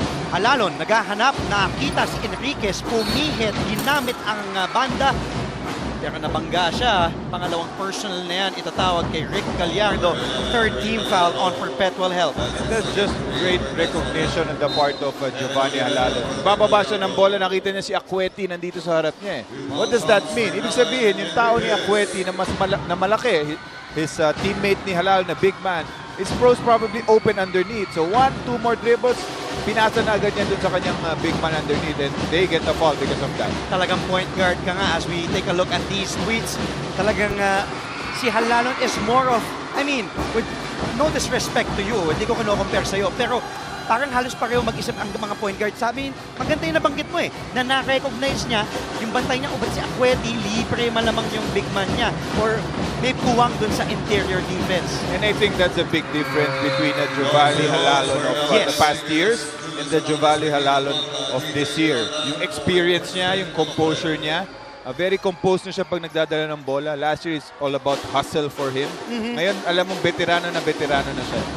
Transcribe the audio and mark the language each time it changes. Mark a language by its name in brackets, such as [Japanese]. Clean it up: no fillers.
[Filipino] Halalon, naghahanap, nakita si Enriquez, pumihit, ginamit ang banda, pero nabangga siya. Pangalawang personal na yan, itatawag kay Rick Gallardo, [English] third team foul on Perpetual Health. And that's just great recognition on the part of Giovanni Halalon. [Filipino] Bababa siya ng bola, nakita niya si Akweti nandito sa harap niya. [English] What does that mean? [Filipino] Ibig sabihin, yung tao ni Akweti na mas malaki, his teammate ni Halalon na big man, [English] is probably open underneath. So 1-2 more dribbles, [Filipino] pinasa na agad niya dun sa kanyang [English] big man underneath and they get a foul because of that. [Filipino] Talagang point guard ka nga [English] as we take a look at these tweets. [Filipino] Talagang si Halalon [English] is more of, I mean, with no disrespect to you, [Filipino] hindi ko kino-compare sa'yo, pero parang halos pareho mag-isip ang mga point guard. Sabi, maganda yung nabanggit mo na na-recognize niya yung bantay niya, ubat si Akweti, libre malamang yung big man niya or may puwang dun sa interior defense. [English] And I think that's a big difference between the Giovanni Halalon of the past years and the Giovanni Halalon of this year. [Filipino] Yung experience niya, yung composure niya, very composed na siya pag nagdadala ng bola. [English] Last year is all about hustle for him. [Filipino] Ngayon, alam mong veterano na siya.